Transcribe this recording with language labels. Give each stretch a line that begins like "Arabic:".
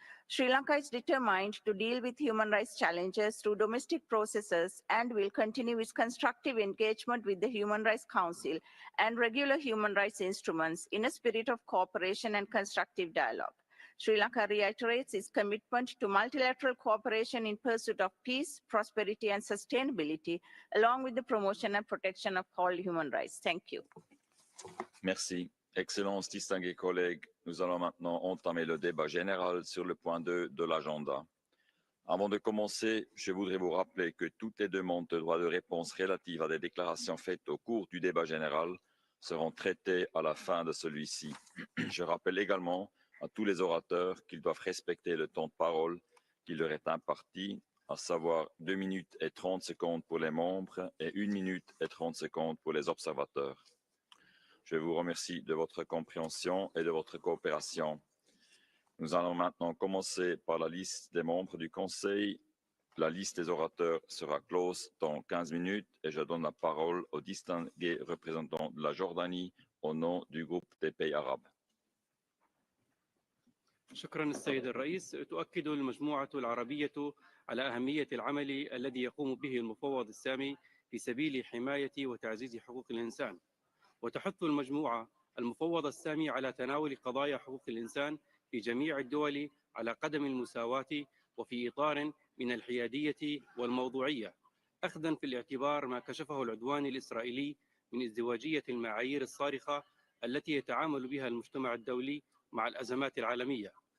English: Sri Lanka is determined to deal with human rights challenges through domestic processes and will continue its constructive engagement with the Human Rights Council and regular human rights instruments in a spirit of cooperation and constructive dialogue. Sri Lanka reiterates its commitment to multilateral cooperation in pursuit of peace, prosperity, and sustainability, along with the promotion and protection of all human rights. Thank you.
French: Merci. Excellences, distingués collègues, nous allons maintenant entamer le débat général sur le point 2 de l'agenda. Avant de commencer, je voudrais vous rappeler que toutes les demandes de droit de réponse relatives à des déclarations faites au cours du débat général seront traitées à la fin de celui-ci. Je rappelle également à tous les orateurs qu'ils doivent respecter le temps de parole qui leur est imparti, à savoir 2 minutes et 30 secondes pour les membres et 1 minute et 30 secondes pour les observateurs. Je vous remercie de votre compréhension et de votre coopération. Nous allons maintenant commencer par la liste des membres du Conseil. La liste des orateurs sera close dans 15 minutes et je donne la parole au distingué représentant de la Jordanie au nom du groupe des pays arabes.
Arabic: شكرا السيد الرئيس. تؤكد المجموعة العربية على أهمية العمل الذي يقوم به المفوض السامي في سبيل حماية وتعزيز حقوق الإنسان. وتحث المجموعة المفوض السامي على تناول قضايا حقوق الإنسان في جميع الدول على قدم المساواة وفي إطار من الحيادية والموضوعية، أخذا في الاعتبار ما كشفه العدوان الإسرائيلي من ازدواجية المعايير الصارخة التي يتعامل بها المجتمع الدولي مع الأزمات العالمية.